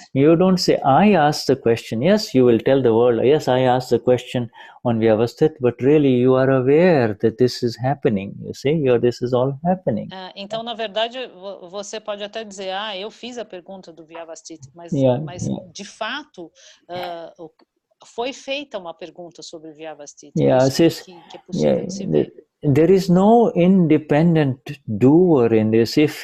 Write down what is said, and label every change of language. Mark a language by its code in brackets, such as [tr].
[en] You don't say, I asked the question. Yes, you will tell the world, yes, I asked the question on vyavasthit, but really you are aware that this is happening. You see, this is all happening. [pt] Então, na verdade, você pode até dizer, eu fiz a pergunta do vyavasthit, mas de fato foi feita uma pergunta sobre vyavasthit. Isso que é possível de se ver. [en] There is no independent doer in this.